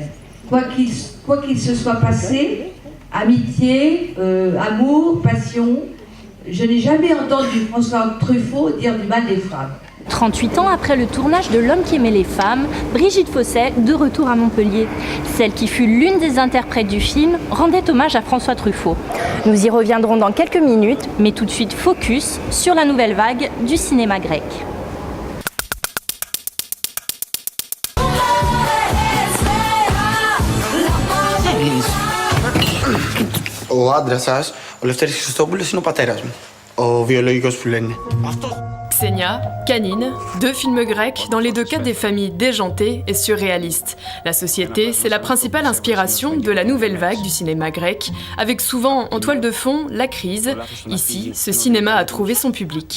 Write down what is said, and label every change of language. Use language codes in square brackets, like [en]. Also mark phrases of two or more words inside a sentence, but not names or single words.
[fr] Quoi qu'il se soit passé, amitié, amour, passion, je n'ai jamais entendu François Truffaut dire du mal des femmes. 38 ans après le tournage de L'homme qui aimait les femmes, Brigitte Fosset, de retour à Montpellier. Celle qui fut l'une des interprètes du film rendait hommage à François Truffaut. Nous y reviendrons dans quelques minutes, mais tout de suite focus sur la nouvelle vague du cinéma grec. [el] Ο άντρας σας, ο Λευτέρης Χριστόπουλος, είναι ο πατέρας μου. Ο βιολογικός που λένε. [fr] Xenia, Canine, deux films grecs, dans les deux cas des familles déjantées et surréalistes. La société, c'est la principale inspiration de la nouvelle vague du cinéma grec, avec souvent en toile de fond la crise. Ici, ce cinéma a trouvé son public.